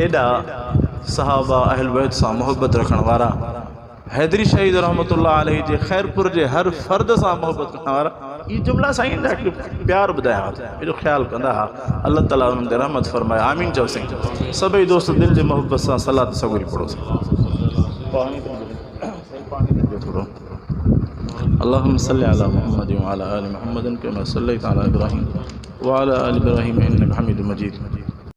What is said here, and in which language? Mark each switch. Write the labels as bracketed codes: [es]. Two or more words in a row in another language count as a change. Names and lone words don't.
[sd] एॾा सहाबा अहल बैत सां मोहब्बत रखण वारा, हैदरी शहीद [ar] رحمة الله عليه [sd] जे ख़ैरपुर जे हर फ़र्द सां मोहब्बत करण वारा, ये जुमला साईं ॾाढो प्यार ॿुधाया हुआ, एॾो ख़्यालु कंदा हा। अल्लाह ताला उन्हनि ते रहमत फरमाए, आमीन चओ साईं। सभई दोस्त दिलि जे मोहब्बत सां सलात सगुरी पढ़ो थोरो। [ar] اللهم صل على محمد و على آل محمد كما صليت على إبراهيم و على آل إبراهيم إنك حميد مجيد.